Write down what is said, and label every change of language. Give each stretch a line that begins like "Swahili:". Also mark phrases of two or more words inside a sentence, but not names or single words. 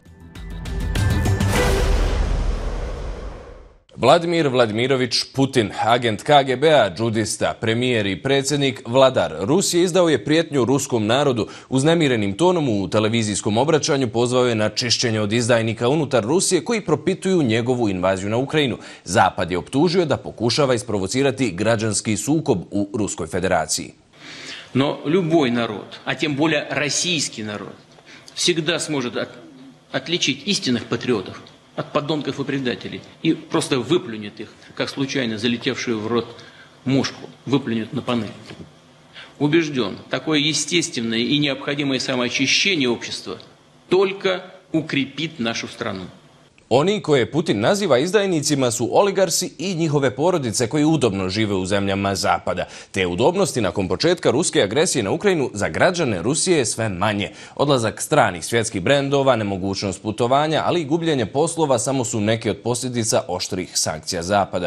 Bosnian: Vladimir Vladimirović Putin, agent KGB-a, džudista, premijer i predsjednik, vladar Rusije, izdao je prijetnju ruskom narodu. Uznemirenim tonom u televizijskom obraćanju pozvao je na čišćenje od izdajnika unutar Rusije koji propituju njegovu invaziju na Ukrajinu. Zapad je optužio da pokušava isprovocirati građanski sukob u Ruskoj federaciji.
Russian: Но любой народ, а тем более российский народ, всегда сможет отличить истинных патриотов от подонков и предателей и просто выплюнет их, как случайно залетевшую в рот мушку, выплюнет на панель. Убежден, такое естественное и необходимое самоочищение общества только укрепит нашу страну.
Bosnian: Oni koje Putin naziva izdajnicima su oligarsi i njihove porodice koji udobno žive u zemljama Zapada. Te udobnosti nakon početka ruske agresije na Ukrajinu za građane Rusije je sve manje. Odlazak stranih svjetskih brendova, nemogućnost putovanja, ali i gubljenje poslova samo su neke od posljedica oštrih sankcija Zapada.